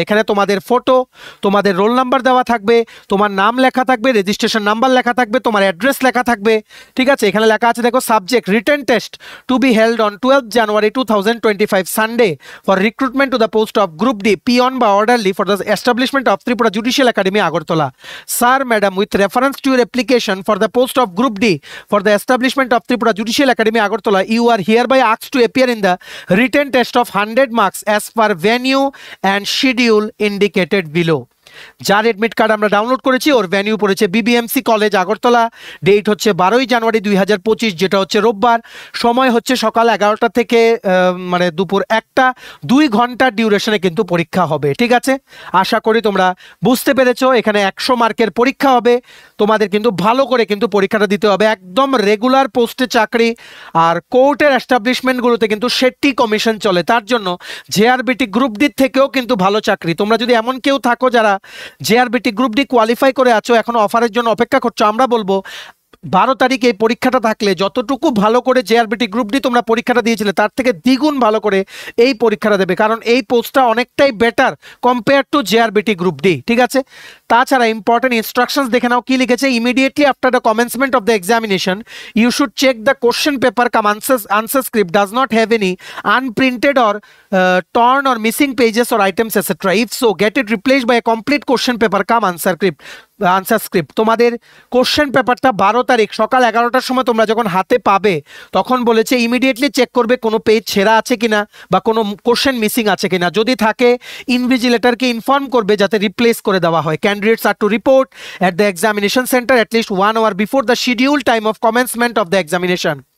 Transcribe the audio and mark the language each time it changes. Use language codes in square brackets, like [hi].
[bn] এখানে তোমাদের ফটো, তোমাদের রোল নাম্বার দেওয়া থাকবে, তোমার নাম লেখা থাকবে, রেজিস্ট্রেশন নাম্বার লেখা থাকবে, তোমার অ্যাড্রেস লেখা থাকবে, ঠিক আছে? এখানে লেখা আছে দেখো, [en] Subject written test to be held on 12 January 2025 Sunday for recruitment to the post of Group D, peon by orderly for the establishment of Tripura Judicial Academy, Agartala. Sir, Madam, with reference to your application for the post of Group D for the establishment of Tripura Judicial Academy, Agartala, you are hereby asked to appear in the written test of 100 marks as per venue and schedule indicated below. [bn] যার admit card আমরা download করেছি ওর venue পড়েছে BBMC college Agartala, date হচ্ছে 12ই জানুয়ারি 2025, যেটা হচ্ছে রোববার, সময় হচ্ছে সকাল 11টা থেকে মানে দুপুর 1টা, 2 ঘন্টার ডিউরেশনে কিন্তু পরীক্ষা হবে। ঠিক আছে, আশা করি তোমরা বুঝতে পেরেছো। এখানে 100 মার্কের পরীক্ষা হবে, তোমাদের কিন্তু ভালো করে কিন্তু পরীক্ষাটা দিতে হবে, একদম রেগুলার পোস্টে চাকরি। আর কোর্টের এস্টাবলিশমেন্টগুলোতে কিন্তু সেটটি কমিশন চলে, তার জন্য জেআরবিটি গ্রুপ ডি থেকেও কিন্তু ভালো চাকরি। তোমরা যদি এমন কেউ থাকো যারা জেআরবিটি গ্রুপ ডি কোয়ালিফাই করে আছো, এখনো অফারের জন্য অপেক্ষা করছো, আমরা বলবো 12 তারিখে এই পরীক্ষাটা থাকলে যতটুকু ভালো করে জেআরবিটি গ্রুপ ডি তোমরা পরীক্ষাটা দিয়েছিলে তার থেকে দ্বিগুণ ভালো করে এই পরীক্ষাটা দেবে, কারণ এই পোস্টটা অনেকটাই better compare to JRBT group D. ঠিক আছে, তাছাড়া ইম্পর্টেন্ট ইনস্ট্রাকশনস দেখে নাও কি লিখেছে। [en] Immediately after the commencement of the examination you should check the question paper cum answer script does not have any unprinted or torn or missing pages or items etc. If so, get it replaced by a complete question paper cum answer script. [bn] তোমাদের question পেপারটা 12 তারিখ সকাল 11টার সময় তোমরা যখন হাতে পাবে তখন বলেছে ইমিডিয়েটলি চেক করবে কোনো পেজ ছেঁড়া আছে কিনা বা কোনো কোশ্চেন মিসিং আছে কিনা, যদি থাকে ইনভিজিলেটরকে ইনফর্ম করবে যাতে রিপ্লেস করে দেওয়া হয়। [en] Candidates are to report at the examination centre at least 1 hour before the schedule time of commencement of the examination.